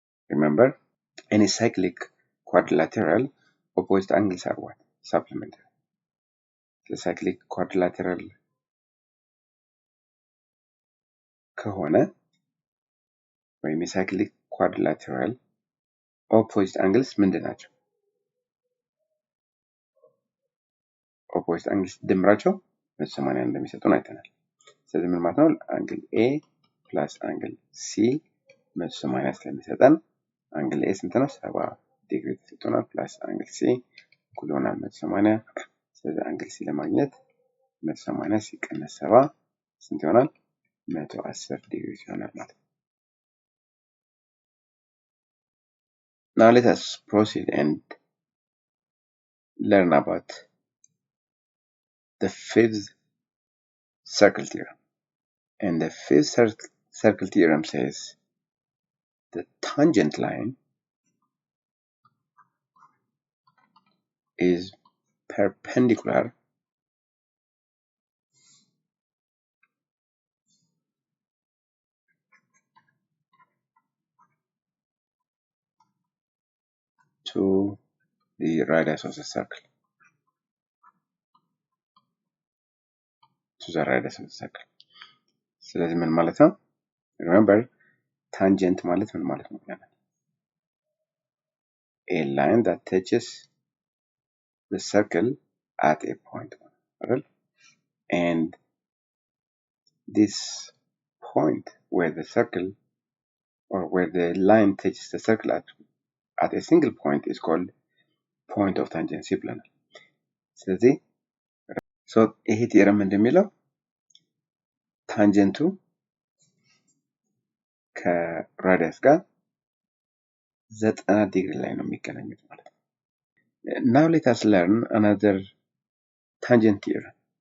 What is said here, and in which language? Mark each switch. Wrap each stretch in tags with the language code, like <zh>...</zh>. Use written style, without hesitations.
<en>Remember, any cyclic quadrilateral opposite angles are what? Supplementary. The cyclic quadrilateral</en> <am>ከሆነ ወይም</am> <en>የሳይክሊክ ኳድሪላተራል ኦፖዚት አንግልስ</en> <am>ምንድን ናቸው? ኦፖዚት አንግልስ ድምራቸው 180 እንደሚሰጡን አይተናል። ስለዚህ ምን ማለት ነው? አንግል ኤ ፕላስ አንግል ሲ 180 ስለሚሰጠን አንግል ኤ ስንት ነው? 70 ዲግሪ ተሰጥቶናል። ፕላስ አንግል ሲ እኩል ይሆናል 180። ስለዚህ አንግል ሲ ለማግኘት 180 ሲቀነስ 70 ስንት ይሆናል? 110 ዲግሪ ይሆናል ማለት ነው።</am> <en>Now let us proceed and learn about the fifth circle theorem. And the fifth circle theorem says the tangent line is perpendicular to the radius of the circle. To the radius of the circle.</en> <am>ስለዚህ ምን ማለት ነው? Remember, tangent ማለት ምን ማለት ነው?</am> <en>A line that touches the circle at a point. Right? And this point where the circle or where the line touches the circle at a single point is called point of tangency</en> <am>ብለናል። ስለዚህ ይሄ ቲዮረም እንደሚለው ታንጀንቱ ከራዲየስ ጋር 90 ዲግሪ ላይ ነው የሚገናኙት ማለት ነው።</am> <en>Now let us learn another tangent theorem.</en>